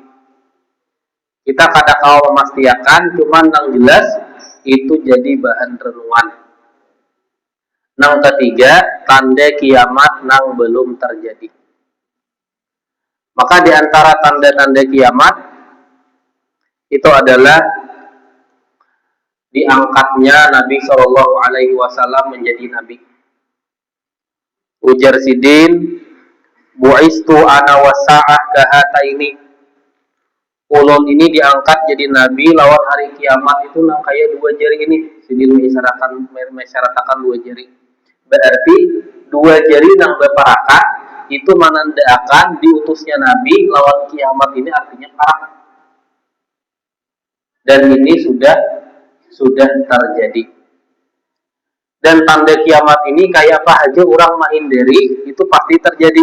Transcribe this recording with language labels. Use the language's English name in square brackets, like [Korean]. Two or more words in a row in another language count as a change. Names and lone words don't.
[Banjar] Kita kada tahu memastikan, cuman yang jelas itu jadi bahan renungan. Nang ketiga, tanda kiamat nang belum terjadi. [Indonesian] Maka di antara tanda-tanda kiamat itu adalah diangkatnya Nabi [Arabic] صلى الله عليه وسلم [Indonesian] menjadi nabi. [Banjar] Ujar Sidin, [Arabic] بعثت أنا والساعة كهاتين. [Banjar] Ulun ini diangkat jadi nabi lawan hari kiamat itu nang kaya dua jari ini. Sidin mengisyaratkan dua jari. Berarti dua jari nang berparakat itu menandakan diutusnya nabi lawan kiamat ini artinya parah. [Indonesian] Dan ini sudah terjadi. Dan tanda kiamat ini kayak apa aja orang menghindari itu pasti terjadi.